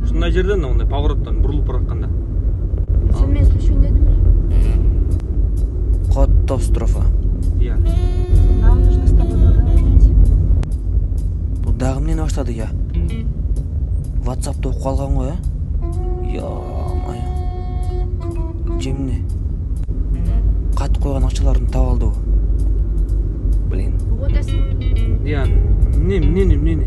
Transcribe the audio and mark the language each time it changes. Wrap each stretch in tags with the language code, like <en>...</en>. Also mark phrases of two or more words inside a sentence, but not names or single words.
<ky>ушундай жерден мындай повороттон бурулуп баратканда. Сен мен слушай дедим эле. Катастрофа. Иә.</ky> <ru>Нам нужно с тобой поговорить.</ru> <ky>Бул дагы эмнени баштады я? WhatsApp'та окуп калган го, Ё-моё. Жемне. Кат койгон акчаларын таап алдыбы? Блин. Вот эсин. Иә, эмнени?</ky>